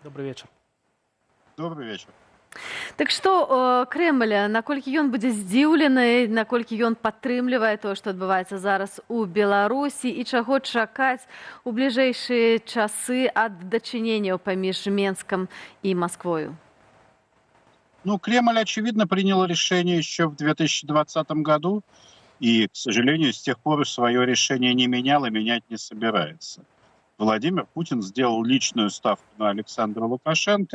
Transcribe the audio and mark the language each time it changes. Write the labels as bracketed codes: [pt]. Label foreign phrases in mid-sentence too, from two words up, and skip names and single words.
[ru] Добрый вечер. Добрый вечер. [be] Так што Крэмль, наколькі ён будзе здзіўлены, наколькі ён падтрымлівае тое, што адбываецца зараз у Беларусі, і чаго чакаць у бліжэйшыя часы ад дачыненняў паміж Менском и Москвою? [ru] Ну, Кремль, очевидно, принял решение еще в 2020 году, и, к сожалению, с тех пор свое решение не менял и менять не собирается. Владимир Путин сделал личную ставку на Александра Лукашенко.